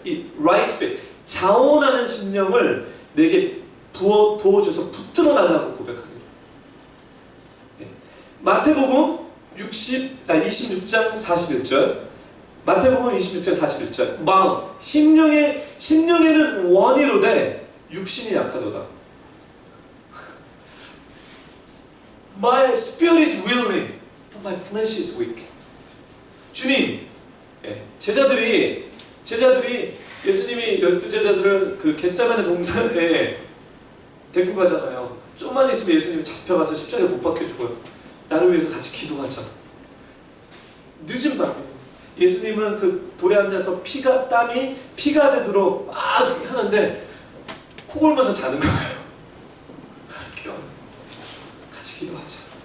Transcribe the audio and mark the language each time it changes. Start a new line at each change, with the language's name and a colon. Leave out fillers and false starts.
Korean: 이
English: right spirit,
Korean: 자원하는 심령을 내게 부어줘서 붙들어 달라고 고백합니다. 마태복음 26장 41절. 마태복음 26장 41절. 마음, 심령에는 원이로되 육신이 약하도다.
English: My spirit is willing, but my flesh is weak.
Korean: 주님, 제자들이 예수님이 12제자들을 그 겟세마네 동산에 데리고 가잖아요. 좀만 있으면 예수님이 잡혀가서 십자가에 못 박혀 죽어요. 나를 위해서 같이 기도하자. 늦은 밤에 예수님은 그 돌에 앉아서 땀이 피가 되도록 막 하는데 코 골면서 자는 거예요. 갈게요. 같이 기도하자.